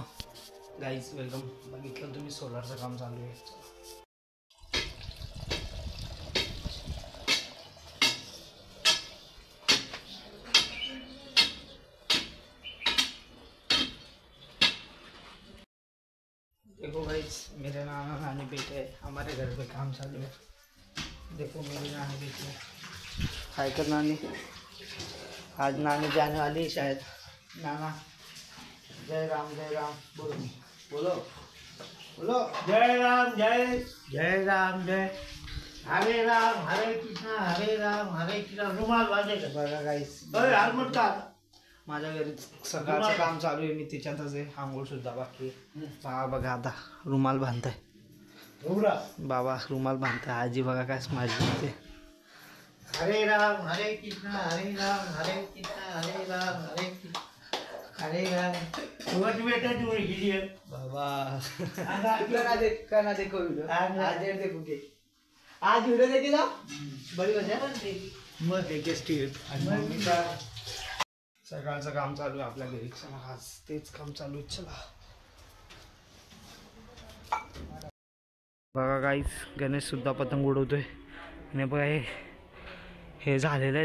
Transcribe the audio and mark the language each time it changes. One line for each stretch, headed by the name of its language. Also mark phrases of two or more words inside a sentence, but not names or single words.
English: guys welcome.
Marathi: बघितलं तुम्ही, सोलारचं काम चालू आहे.
Hindi: देखो गाइस, मेरे नाना नानी बेटे हमारे घर पे काम चालू है. देखो मेरी नानी बेटे हाय कर नानी. आज नानी जाने वाली है शायद. नाना जय राम बोलो बोलो बोलो. जय राम जय जय राम जय. हरे राम हरे कृष्णा.
Marathi: रुमाल बांधायचा. बघा गाईस, हेल्मेट काढ. माझ्या घरी सकाळचं काम चालू आहे. मी त्याच्यातच आहे. आंघोळ सुद्धा बाकी आहे. बाबा बघा आता रुमाल बांधताय. बाबा रुमाल बांधताय. आजी बघा काय स्माइल करते. हरे राम हरे कृष्णा हरे कृष्णा हरे राम हरे कृष्णा हरे राम. तुझी बेटा तू गेली आहे बाबा
Hindi: कना देखो वीडियो. आज देखो के आज वीडियो देखे ना बड़ी मजा.
Marathi: मग एक मम्मीचा सकाळचं काम चालू आहे आपल्या घरी. चला आज तेच काम चालू आहे. चला बघा गाईस, गणेश सुद्धा पतंग उडवतोय. आणि बघा हे झालेलं आहे.